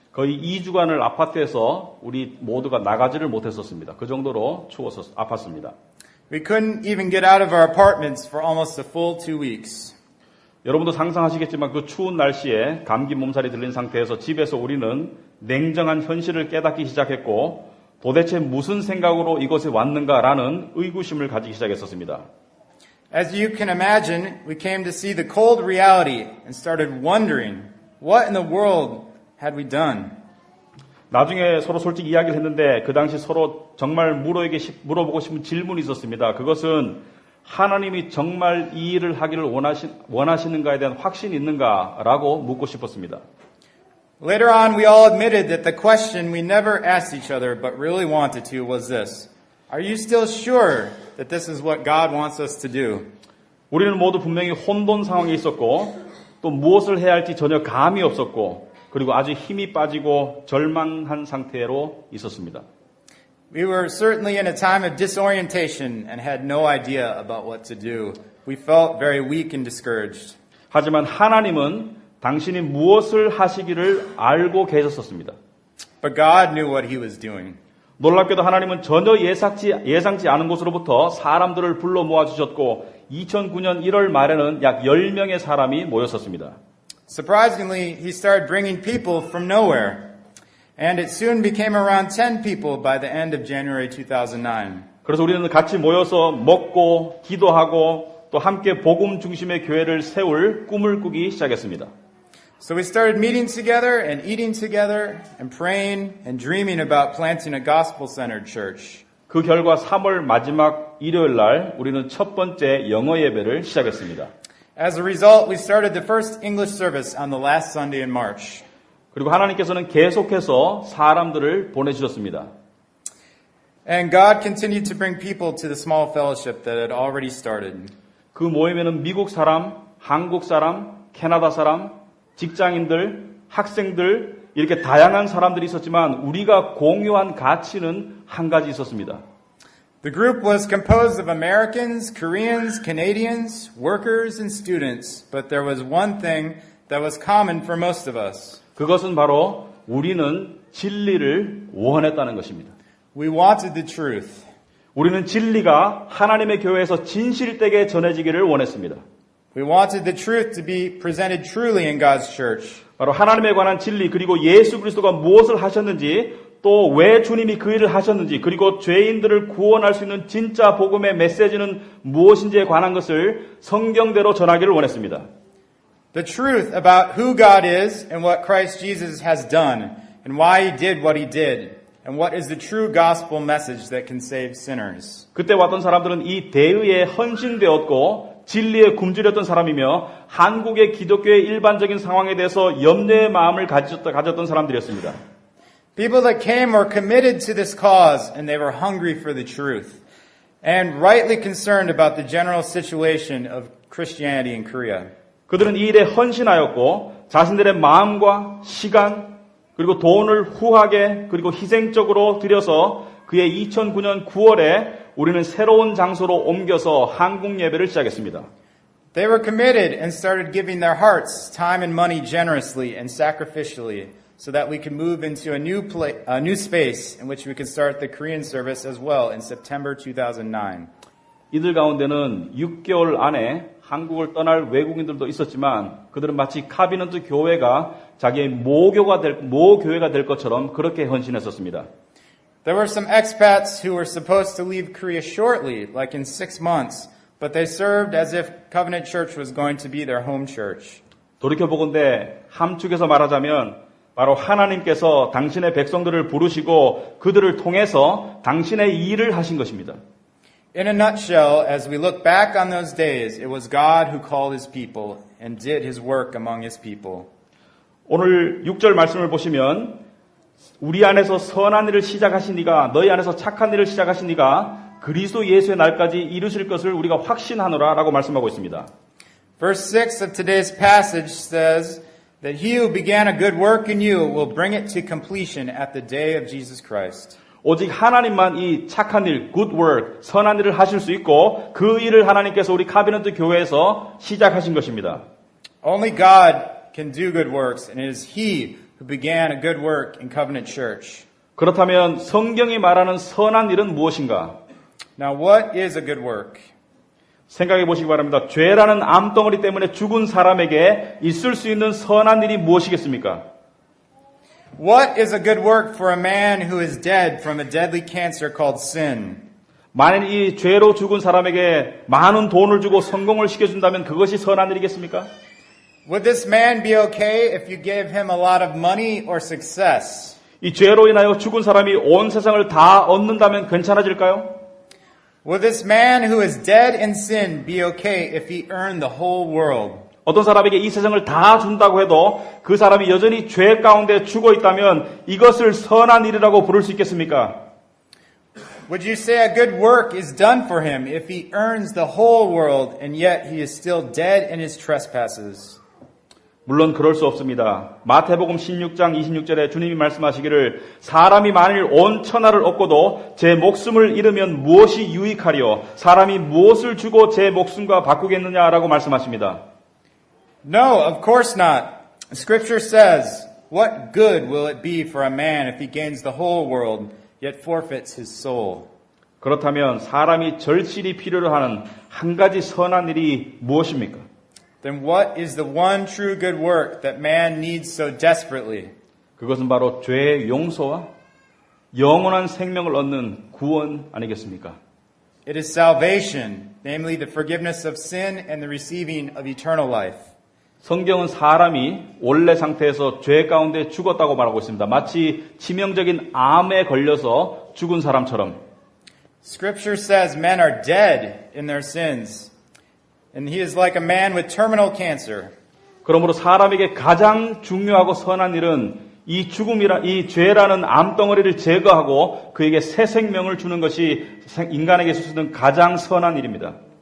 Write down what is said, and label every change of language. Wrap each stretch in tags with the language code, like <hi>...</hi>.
<ko>거의 2주간을 아파트에서 우리 모두가 나가지를 못했었습니다. 그 정도로 추워서 아팠습니다.</ko> <en>We couldn't even get out of our apartments for almost a full 2 weeks.</en> <ko>여러분도 상상하시겠지만 그 추운 날씨에 감기 몸살이 들린 상태에서 집에서 우리는 냉정한 현실을 깨닫기 시작했고 도대체 무슨 생각으로 이곳에 왔는가라는 의구심을 가지기 시작했었습니다.</ko> <en>As you can imagine, we came to see the cold reality and started wondering, what in the world had we done?</en> <ko>나중에 서로 솔직히 이야기를 했는데 그 당시 서로 정말 물어보고 싶은 질문이 있었습니다. 그것은 하나님이 정말 이 일을 하기를 원하시는가에 대한 확신이 있는가라고 묻고 싶었습니다.</ko> <en>Later on, we all admitted that the question we never asked each other but really wanted to was this. Are you still sure that this is what God wants us to do?</en> <ko>우리는 모두 분명히 혼돈 상황에 있었고 또 무엇을 해야 할지 전혀 감이 없었고 그리고 아주 힘이 빠지고 절망한 상태로 있었습니다.</ko> <en>We were certainly in a time of disorientation and had no idea about what to do. We felt very weak and discouraged.</en> <ko>하지만 하나님은 당신이 무엇을 하시기를 알고 계셨었습니다.</ko> <en>But God knew what He was doing.</en> <ko>놀랍게도 하나님은 전혀 예상치 않은 곳으로부터 사람들을 불러 모아주셨고 2009년 1월 말에는 약 10명의 사람이 모였었습니다.</ko> <en>Surprisingly, He started bringing people from nowhere. And it soon became around 10 people by the end of January 2009.</en> <ko>그래서 우리는 같이 모여서 먹고 기도하고 또 함께 복음 중심의 교회를 세울 꿈을 꾸기 시작했습니다.</ko> <en>So we started meeting together and eating together and praying and dreaming about planting a gospel-centered church.</en> <ko>그 결과 3월 마지막 일요일 날 우리는 첫 번째 영어 예배를 시작했습니다.</ko> <en>As a result, we started the first English service on the last Sunday in March.</en> <ko>그리고 하나님께서는 계속해서 사람들을 보내주셨습니다.</ko> <en>And God continued to bring people to the small fellowship that had already started.</en> <ko>그 모임에는 미국 사람, 한국 사람, 캐나다 사람, 직장인들, 학생들 이렇게 다양한 사람들이 있었지만 우리가 공유한 가치는 한 가지 있었습니다.</ko> <en>The group was composed of Americans, Koreans, Canadians, workers, and students, but there was one thing that was common for most of us.</en> <ko>그것은 바로 우리는 진리를 원했다는 것입니다.</ko> <en>We wanted the truth.</en> <ko>우리는 진리가 하나님의 교회에서 진실되게 전해지기를 원했습니다.</ko> <en>We wanted the truth to be presented truly in God's church.</en> <ko>바로 하나님에 관한 진리 그리고 예수 그리스도가 무엇을 하셨는지 또 왜 주님이 그 일을 하셨는지 그리고 죄인들을 구원할 수 있는 진짜 복음의 메시지는 무엇인지에 관한 것을 성경대로 전하기를 원했습니다.</ko> <en>The truth about who God is and what Christ Jesus has done and why He did what He did and what is the true gospel message that can save sinners.</en> <ko>그때 왔던 사람들은 이 대의에 헌신되었고 진리에 굶주렸던 사람이며 한국의 기독교의 일반적인 상황에 대해서 염려의 마음을 가졌던 사람들이었습니다.</ko> <en>People that came were committed to this cause and they were hungry for the truth and rightly concerned about the general situation of Christianity in Korea.</en> <ko>그들은 이 일에 헌신하였고 자신들의 마음과 시간 그리고 돈을 후하게 그리고 희생적으로 들여서 그의 2009년 9월에 우리는 새로운 장소로 옮겨서 한국 예배를 시작했습니다.</ko> <en>They were committed and started giving their hearts, time and money generously and sacrificially so that we could move into a new space in which we could start the Korean service as well in September 2009.</en> <ko>이들 가운데는 6개월 안에 한국을 떠날 외국인들도 있었지만 그들은 마치 카비넌트 교회가 자기의 모교회가 될 것처럼 그렇게 헌신했었습니다.</ko> <en>There were some expats who were supposed to leave Korea shortly, like in 6 months, but they served as if Covenant Church was going to be their home church.</en> <ko>돌이켜보건대 함축해서 말하자면 바로 하나님께서 당신의 백성들을 부르시고 그들을 통해서 당신의 일을 하신 것입니다.</ko> <en>In a nutshell, as we look back on those days, it was God who called His people and did His work among His people.</en> <ko>오늘 6절 말씀을 보시면 우리 안에서 선한 일을 시작하신 이가 너희 안에서 착한 일을 시작하신 이가 그리스도 예수의 날까지 이루실 것을 우리가 확신하노라 라고 말씀하고 있습니다.</ko> <en>Verse 6 of today's passage says that He who began a good work in you will bring it to completion at the day of Jesus Christ.</en> <ko>오직 하나님만 이 착한 일,</ko> <en>good work,</en> <ko>선한 일을 하실 수 있고 그 일을 하나님께서 우리 카비넌트 교회에서 시작하신 것입니다.</ko> <en>Only God can do good works, and it is He who began a good work in Covenant Church.</en> <ko>그렇다면 성경이 말하는 선한 일은 무엇인가?</ko> <en>Now, what is a good work?</en> <ko>생각해 보시기 바랍니다. 죄라는 암덩어리 때문에 죽은 사람에게 있을 수 있는 선한 일이 무엇이겠습니까?</ko> <en>What is a good work for a man who is dead from a deadly cancer called sin?</en> <ko>만일 이 죄로 죽은 사람에게 많은 돈을 주고 성공을 시켜준다면 그것이 선한 일이겠습니까?</ko> <en>Would this man be okay if you gave him a lot of money or success?</en> <ko>이 죄로 인하여 죽은 사람이 온 세상을 다 얻는다면 괜찮아질까요?</ko> <en>Would this man who is dead in sin be okay if he earned the whole world?</en> <ko>어떤 사람에게 이 세상을 다 준다고 해도 그 사람이 여전히 죄 가운데 죽어 있다면 이것을 선한 일이라고 부를 수 있겠습니까?</ko> <en>Would you say a good work is done for him if he earns the whole world and yet he is still dead in his trespasses?</en> <ko>물론 그럴 수 없습니다. 마태복음 16장 26절에 주님이 말씀하시기를 사람이 만일 온 천하를 얻고도 제 목숨을 잃으면 무엇이 유익하리요? 사람이 무엇을 주고 제 목숨과 바꾸겠느냐라고 말씀하십니다.</ko> <en>No, of course not. Scripture says, what good will it be for a man if he gains the whole world yet forfeits his soul?</en> <ko>그렇다면 사람이 절실히 필요로 하는 한 가지 선한 일이 무엇입니까?</ko> <en>Then what is the one true good work that man needs so desperately?</en> <ko>그것은 바로 죄의 용서와 영원한 생명을 얻는 구원 아니겠습니까?</ko> <en>It is salvation, namely the forgiveness of sin and the receiving of eternal life.</en> <ko>성경은 사람이 원래 상태에서 죄 가운데 죽었다고 말하고 있습니다. 마치 치명적인 암에 걸려서 죽은 사람처럼.</ko> <en>Scripture says men are dead in their sins, and he is like a man with terminal cancer.</en> <ko>그러므로 사람에게 가장 중요하고 선한 일은 이 이 죄라는 암덩어리를 제거하고 그에게 새 생명을 주는 것이 인간에게 있을 수 있는 가장 선한 일입니다.</ko>